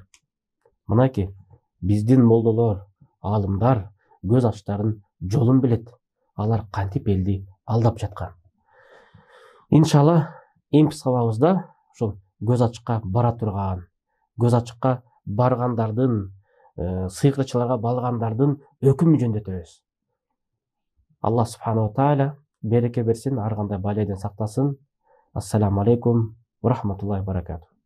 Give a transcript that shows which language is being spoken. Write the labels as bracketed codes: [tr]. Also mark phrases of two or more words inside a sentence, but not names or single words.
[ky] Мынакей, биздин молдолор, алымдар көз ачтарын жолун билет. Алар кантип элди алдап жаткан. Иншалла, эмки сабагыбызда ошол көз ачыкка бара турган, көз ачыкка баргандардын, сыйкырчыларга балгандардын өкүмү жөнүндө өтөбүз. [ar] الله سبحانه وتعالى [ky] береке берсин, ар кандай балайдан сактасын. [ar] السلام عليكم ورحمة الله وبركاته.